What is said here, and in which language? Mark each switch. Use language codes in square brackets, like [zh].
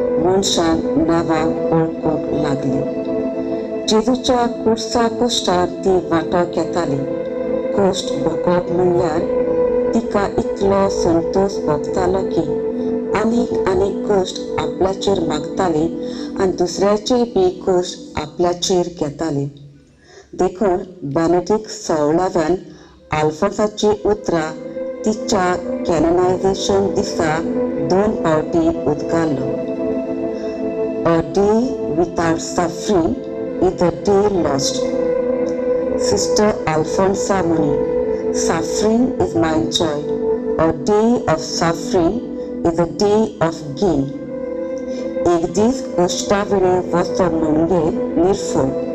[kok] मनशांक नांवांक वळखूंक लागली. जेजूच्या कुडसा कश्टांत ती वांटो घेताली. कश्ट भोगप म्हणल्यार तिका इतलो संतोश भोगतालो की आनीक आनीक कश्ट आपल्याचेर मागताली आनी दुसऱ्याचे बी कश्ट आपल्याचेर घेताली. देखून बेनेडिक्ट 16व्यान आल्फॉन्साची उतरां तिच्या कॅनोनायझेशन दिसा 2 फावटी उद्गारलो. [en] A day without suffering is a day lost. Sister Alfonsa Muni, suffering is my joy. A day of suffering is a day of gain. [kok] एक दीस कश्टा वेळेर वचप म्हणजे निर्फळ.